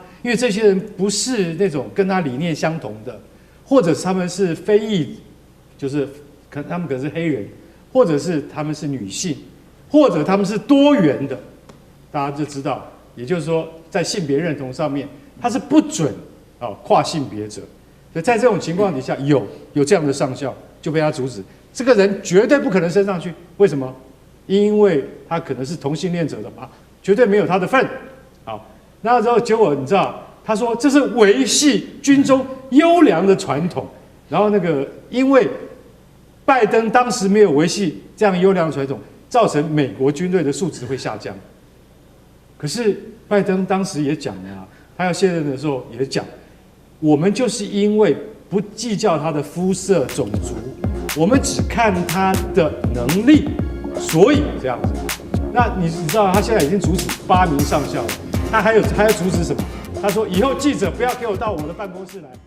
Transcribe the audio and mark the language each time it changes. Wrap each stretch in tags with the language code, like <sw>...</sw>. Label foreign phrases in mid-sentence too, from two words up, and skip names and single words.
<zh>因為這些人不是那種跟他理念相同的，或者是他們是非裔，就是他們可能是黑人，或者是他們是女性，或者他們是多元的，大家就知道。也就是說，在性別認同上面，他是不准跨性別者。所以在這種情況底下，有這樣的上校就被他阻止，這個人絕對不可能升上去。為什麼？因為他可能是同性戀者的嘛，絕對沒有他的份。好，那之後結果你知道，他說這是維繫軍中優良的傳統。然後因為拜登當時沒有維繫這樣優良的傳統，造成美國軍隊的素質會下降。可是拜登當時也講了啊，他要卸任的時候也講，我們就是因為不計較他的膚色、種族，我們只看他的能力，所以這樣子。那你知道他現在已經阻止8名上校了，他還要阻止什麼？他說以後記者不要給我到我的辦公室來。</zh>